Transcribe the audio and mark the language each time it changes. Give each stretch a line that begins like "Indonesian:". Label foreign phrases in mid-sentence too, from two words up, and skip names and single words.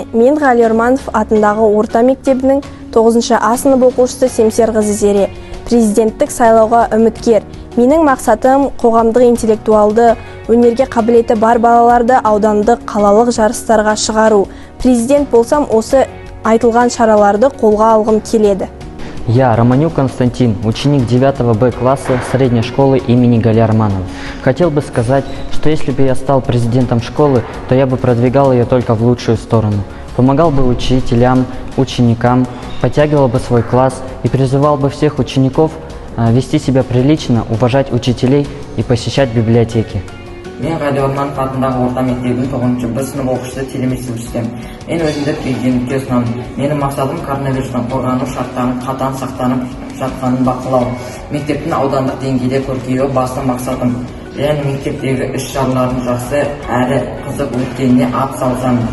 Kazakh: Мен Ғали Орманов атындағы орта мектебінің 9-шы А сынып оқушысы Семсерқызы Зере. Президенттік сайлауға үміткер. Менің мақсатым қоғамдық интеллектуалды, өнерге қабілеті бар балаларды аудандық, қалалық жарыстарға шығару. Президент болсам, осы айтылған шараларды қолға алғым келеді.
Russian: Я, Романюк Константин, ученик 9 Б класса средней школы имени Ғали Орманова. Хотел бы сказать, что если бы я стал президентом школы, то я бы продвигал ее только в лучшую сторону. Помогал бы учителям, ученикам, подтягивал бы свой класс и призывал бы всех учеников вести себя прилично, уважать учителей и посещать библиотеки.
Kazakh: Мен Ғали Орманов атындағы орта мектебінің 9-шы Б сынып оқушысы телеместер өстем. Мен өзімді президентке ұсынамын. Менің мақсатым коронавирустан қорғану шарттарын қатаң сақтанып жатқанын бақылау. Мектептің аудандық деңгейде көркеюі басты мақсатым. Және мектептегі іс-шаралардың жақсы әрі қызық өткеніне ат салсамын.